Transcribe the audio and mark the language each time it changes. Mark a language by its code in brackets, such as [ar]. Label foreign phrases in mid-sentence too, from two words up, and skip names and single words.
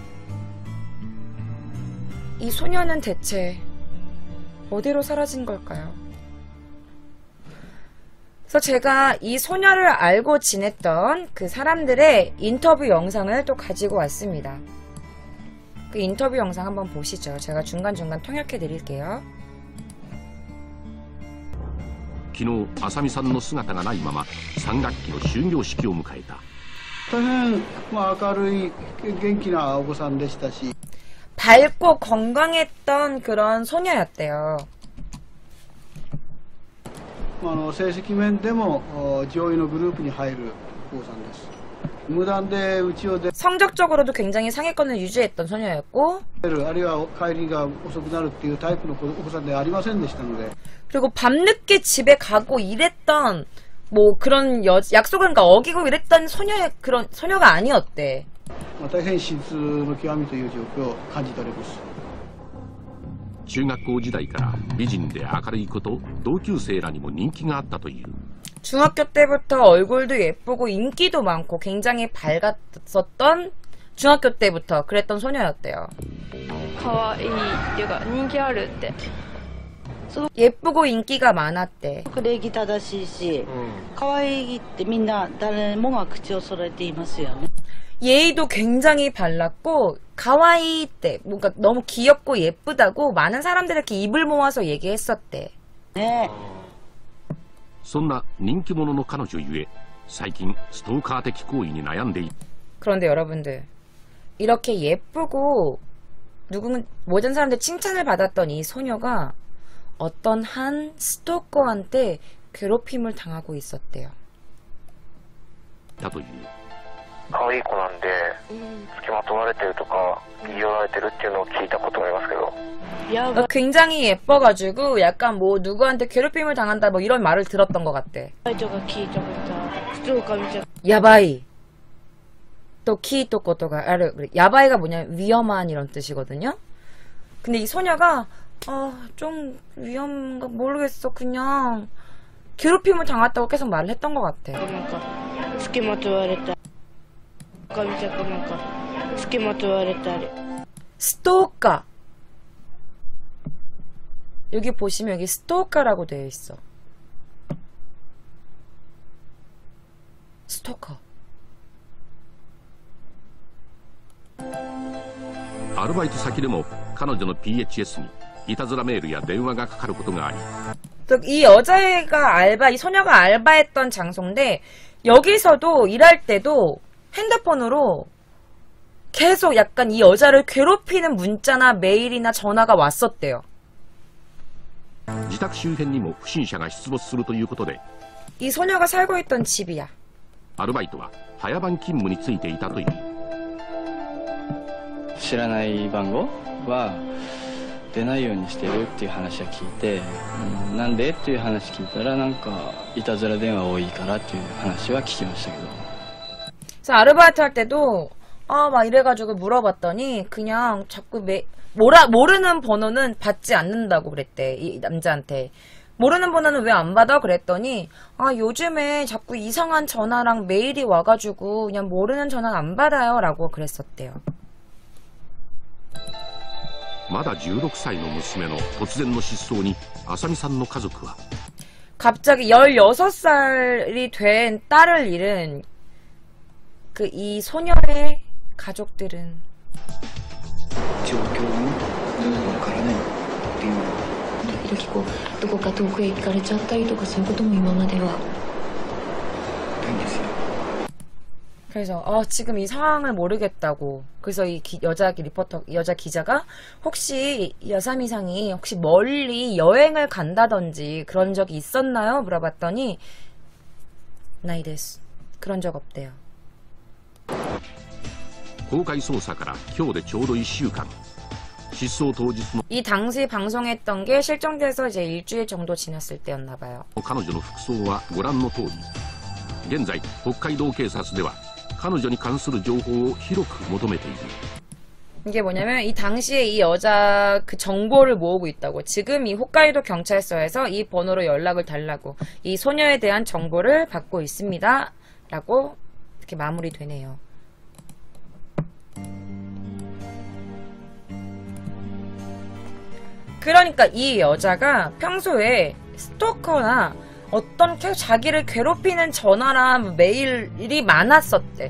[ko] 이 소녀는 대체 어디로 사라진 걸까요? 그래서 제가 이 소녀를 알고 지냈던 그 사람들의 인터뷰 영상을 또 가지고 왔습니다. 그 인터뷰 영상 한번 보시죠. 제가 중간중간 통역해 드릴게요. [ja] 昨日浅見さんの姿がないまま3学期の終業式を迎えた。大変、明るい元気なお子さんでしたし [ko] 밝고 건강했던 그런 소녀였대요. [ja] 成績面でも上位のグループに入るお子さんです。無断で家を出 [ko] 성적적으로도 굉장히 상위권을 유지했던 소녀였고, [ja] るあるいは帰りが遅くなるっていうタイプのお子さんではありませんでしたので [ko] 그리고 밤늦게 집에 가고 이랬던 뭐 그런 약속을 그러니까 어기고 이랬던 그런 소녀가 아니었대. [ja] 大変質の極みという状況を感じております。中学校時代から美人で明るいこと同級生らにも人気があったという。 [ko] 중학교 때부터 얼굴도 예쁘고 인기도 많고 굉장히 밝았었던 중학교 때부터 그랬던 소녀였대요. [ja] 可愛いっていうか人気あるって [ko] 예쁘고 인기가 많았대. [ja] 礼儀正しいし、可愛いってみんな誰もが口を揃えていますよね。 [ko] 예의도 굉장히 발랐고 가와이 때 뭔가 너무 귀엽고 예쁘다고 많은 사람들이 이렇게 입을 모아서 얘기했었대. 네. [ja] そんな人気者の彼女ゆえ最近ストーカー的行為に悩んでいる。 [ko] 그런데 여러분들, 이렇게 예쁘고 모든 사람들 칭찬을 받았던 이 소녀가 어떤 한 스토커한테 괴롭힘을 당하고 있었대요. [ja] だという。可愛い子なんで付きまとわれてるとか言い寄られてるっていうのを聞いたことがありますけど [ko] 그러니까 굉장히 예뻐가지고 약간 뭐 누구한테 괴롭힘을 당한다 뭐 이런 말을 들었던 것 같대. 야바이. 또 키또 것도가 야바이가 뭐냐면 위험한 이런 뜻이거든요. 근데 이 소녀가 좀 위험한가 모르겠어, 그냥 괴롭힘을 당했다고 계속 말을 했던 것 같아. 스토커. 여기 보시면 여기 스토커라고 되어 있어. 스토커. [ja] アルバイト先でも彼女の PHS にいたずらメールや電話がかかることがあり、 [ko] 이 여자애가 이 소녀가 알바했던 장소인데 여기서도 일할 때도 핸드폰으로 계속 약간 이 여자를 괴롭히는 문자나 메일이나 전화가 왔었대요. [ja] 自宅周辺にも不審者が出没するということで、 [ko] 이 소녀가 살고 있던 집이야. [ja] アルバイトは早番勤務についていたという。知らない番号は出ないようにしてるっていう話は聞いて、なんでっていう話聞いたらなんかいたずら電話多いからっていう話は聞きましたけど。 [ko] 그래서 아르바이트 할 때도 막 이래가지고 물어봤더니 그냥 자꾸 모르는 번호는 받지 않는다고 그랬대. 이 남자한테. 모르는 번호는 왜 안 받아? 그랬더니 요즘에 자꾸 이상한 전화랑 메일이 와가지고 그냥 모르는 전화 안 받아요 라고 그랬었대요. [ja] まだ16歳の娘の突然の失踪に浅見さんの家族は [ko] 갑자기 16살이 된 딸을 잃은 이 소녀의 가족들은 [ja] 状況もわからないっていうのは時こうどこか遠くへ行かれちゃったりとかそういうことも今まではないんですよ。 [ko] 그래서 지금 이 상황을 모르겠다고. 그래서 이 여자 기자가 혹시 여사미상이 혹시 멀리 여행을 간다든지 그런 적이 있었나요? 물어봤더니 [ja] ないです. [ko] 그런 적 없대요. [ja] 公開捜査から今日でちょうど1週間。失踪当日の [ko] 이 당시 방송했던 게 실종돼서 이제 일주일 정도 지났을 때였나 봐요. [ja] 彼女の服装はご覧の通り。現在北海道警察では彼女に関する情報を広く求めている。 [ko] 이게 뭐냐면 이 당시에 이 여자 그 정보를 모으고 있다고. 지금 이 홋카이도 경찰서에서 이 번호로 연락을 달라고. 이 소녀에 대한 정보를 받고 있습니다. 라고 이렇게 마무리되네요. 그러니까 이 여자가 평소에 스토커나 어떤 계속 자기를 괴롭히는 전화나 메일이 많았었대.